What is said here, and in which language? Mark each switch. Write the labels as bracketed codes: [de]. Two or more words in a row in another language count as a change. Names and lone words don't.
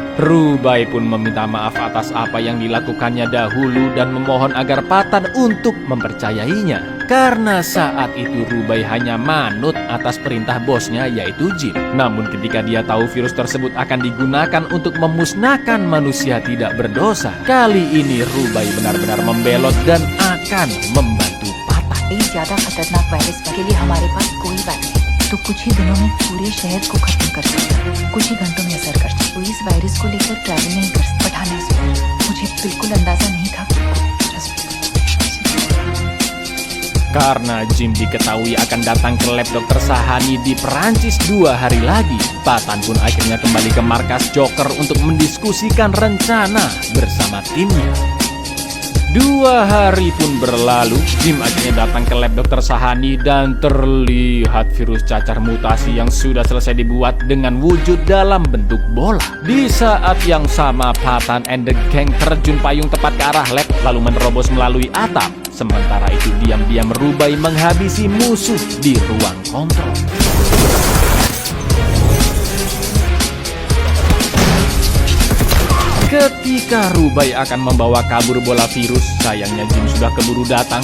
[id] Rubai pun meminta maaf atas apa yang dilakukannya dahulu dan memohon agar Patan untuk mempercayainya. Karena saat itu Rubai hanya manut atas perintah bosnya yaitu Jim. Namun ketika dia tahu virus tersebut akan digunakan untuk memusnahkan manusia tidak berdosa, kali ini Rubai benar-benar membelot dan akan membantu Patan. [hi] इस ज्यादा खतरनाक वायरस के लिए हमारे पास कोई बात नहीं, तो कुछ ही दिनों में पूरे शहर को खत्म कर सकता है, कुछ ही घंटों में असर कर सकता है। तो इस वायरस को लेकर ट्रैवल नहीं कर सकता। पठान ने सोचा, मुझे बिल्कुल अंदाजा नहीं था। [id] Karena Jim diketahui akan datang ke lab Dr. Sahani di Perancis 2 hari lagi, Patan pun akhirnya kembali ke markas Joker untuk mendiskusikan rencana bersama timnya. 2 hari pun berlalu, Jim akhirnya datang ke lab Dr. Sahani dan terlihat virus cacar mutasi yang sudah selesai dibuat dengan wujud dalam bentuk bola. Di saat yang sama, Patan [en] and the gang [id] terjun payung tepat ke arah lab lalu menerobos melalui atap. Sementara itu diam-diam Rubai menghabisi musuh di ruang kontrol. Ketika Rubai akan membawa kabur bola virus, sayangnya Jim sudah keburu datang.